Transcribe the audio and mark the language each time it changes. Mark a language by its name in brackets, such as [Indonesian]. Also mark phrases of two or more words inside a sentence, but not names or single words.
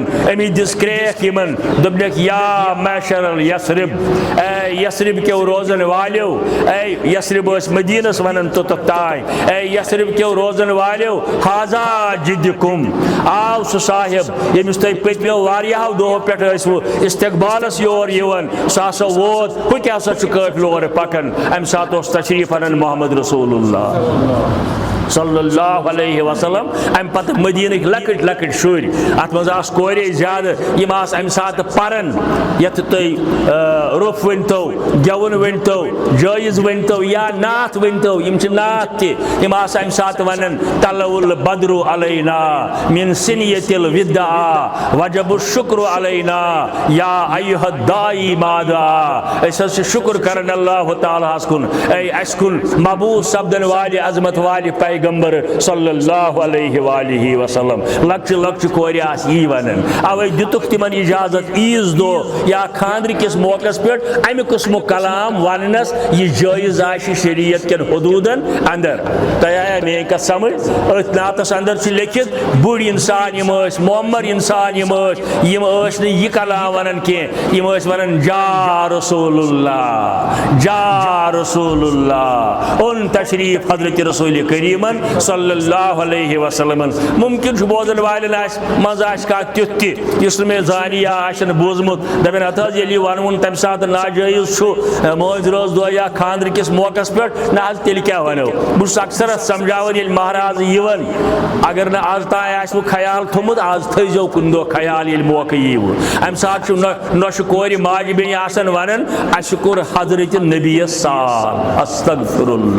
[Kashmiri] أمِس دِژ کرٛیکھ یِمن دوٚپنکھ [Arabic] یا معشر یثرب [Kashmiri] اے یثرب کیو روزن والیو اے یثرب ٲسۍ مدیٖنس ونان توٚتتھ تانۍ اے یثرب کیو روزن والیو [Arabic] حاضا جدکم [Kashmiri] آو سُہ صاحب ییٚمِس تُہۍ پٔتمیو واریاہو دۄہو پٮ۪ٹھ ٲسوٕ استقبالس یور یِوان سُہ ہسا ووت ہُہ تہِ ہسا چھُ قٲفلہٕ اورٕ پکان امہِ ساتہٕ اوس تشریٖف انان محمد رسول [Arabic] اللہ صلی اللہ علیہ وسلم [Kashmiri] امہ پتہٕ مدیٖنٕکۍ لۄکٕٹۍ لۄکٕٹۍ شُرۍ اتھ منٛز آسہٕ کورے زیادٕ یِم آسہٕ امہِ ساتہٕ پران یتھ تُہۍ روٚف ؤنۍتو گٮ۪وُن ؤنۍتو جٲیز ؤنۍتو یا نعت ؤنۍتو یِم چھِ نعت تہِ یِم آسہٕ امہِ ساتہٕ ونان [Arabic] طلع البدر علینا من سنیۃ الوداع وجب الشکر علینا یا ایھا الداعی [Kashmiri] ماذا أسۍ حظ چھِ شُکر کران اللہ تعالیٰ ہس کُن اے اسہِ کُن مبعوث سپدن والہِ عظمت والہِ پیغمبر [Arabic] صلی اللہ علیہ وآلہ وسلم [Kashmiri] لۄکچہِ لۄکچہِ کورِ آسہٕ یی ونان اوے دِتُکھ تِمن اجازت عیٖذ دۄہ یا خاندرٕ کِس موقعس پٮ۪ٹھ امہِ قٕسمُک کلام وننس یہِ جٲیز آسہِ شریعت کٮ۪ن حدوٗدن اندر تۄہہِ آیا میٲنۍ کتھ سمجھ أتھۍ نعتس اندر چھُ لیکھِتھ بٔڑۍ انسان یِم ٲسۍ معمر انسان یِم ٲسۍ نہٕ یہِ کلام ونان کینٛہہ یِم ٲسۍ ونان [Arabic] جا رسول اللہ جا رسول اللہ [Kashmiri] اوٚن تشریٖف حضرت رسول کریم [Arabic] صلی اللہ علیہ وسلم [Kashmiri] ممکن چھُ بوزن والٮ۪ن منٛز آسہِ کانٛہہ تیُتھ تہِ یُس نہٕ مےٚ زانہِ یا آسہِ نہٕ بوٗزمُت دپن ہتھ حظ ییٚلہِ یہِ ونوُن تمہِ ساتہٕ ناجٲیز چھُ مٲنٛزِ رٲژ دۄہ یا خاندرٕ کِس موقعس پٮ۪ٹھ نہ حظ تیٚلہِ کیٛاہ ونو بہٕ چھُس اکثر اتھ سمجھاوان ییٚلہِ مہراز یِوان اگر نہٕ آز تانۍ آسوٕ خیال تھوٚمُت آز تھٲیزیو کُنہِ دۄہ خیال ییٚلہِ موقعہٕ ییٖوٕ امہِ ساتہٕ چھُ نۄشہِ کورِ ماجہِ بیٚنہِ آسان ونان اسہِ کوٚر حضرت نبیَس سال استغفر